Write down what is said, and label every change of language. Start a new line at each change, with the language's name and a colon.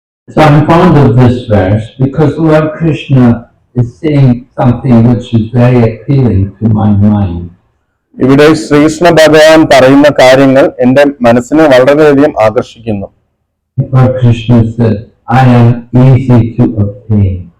English: So I'm fond of this verse because Lord Krishna is saying something which is very appealing to my mind.
Malayalam: ഇവിടെ ശ്രീകൃഷ്ണ ഭഗവാൻ പറയുന്ന കാര്യങ്ങൾ എന്റെ മനസ്സിനെ വളരെയധികം ആകർഷിക്കുന്നു.
English: Krishna said, I am easy to obtain.